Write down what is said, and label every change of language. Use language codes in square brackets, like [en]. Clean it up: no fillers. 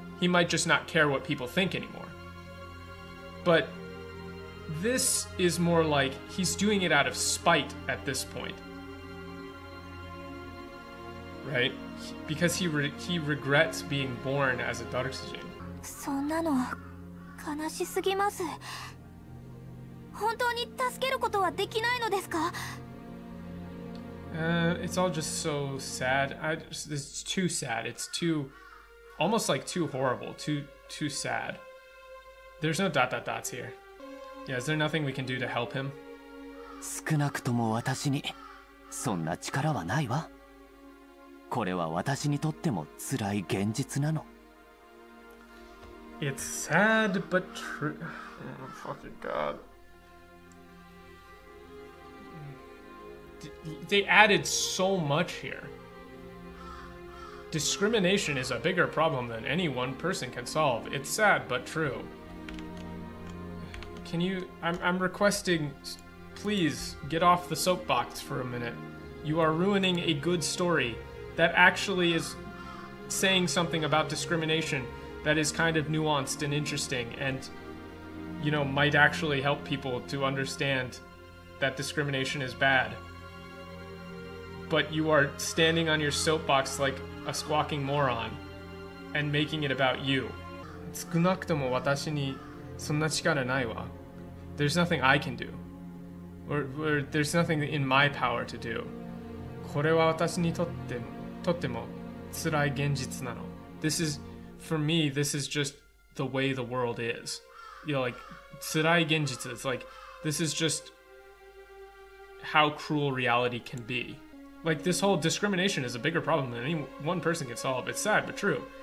[en] He might just not care what people think anymore. But this is more like he's doing it out of spite at this point. Right? Because he regrets being born as a Darksujin. [ja] そんなの悲しすぎます。本当に助けることはできないのですか? [en] It's all just so sad. It's too sad. It's too, almost like too horrible. Too sad. There's no ... here. Yeah, is there nothing we can do to help him? [ja] 少なくとも私にそんな力はないわ。これは私にとっても辛い現実なの。 [en] It's sad but true. Oh, fucking God. They added so much here. Discrimination is a bigger problem than any one person can solve. It's sad but true. Can you... I'm requesting... Please, get off the soapbox for a minute. You are ruining a good story that actually is saying something about discrimination that is kind of nuanced and interesting and, you know, might actually help people to understand that discrimination is bad. But you are standing on your soapbox like a squawking moron and making it about you. [ja] 少なくとも私にそんな力ないわ. [en] There's nothing I can do. Or there's nothing in my power to do. これは私にとっても辛い現実なの. This is, for me, this is just the way the world is. You know, like, [ja] 辛い現実, [en] it's like, this is just how cruel reality can be. Like, this whole discrimination is a bigger problem than any one person can solve. It's sad, but true.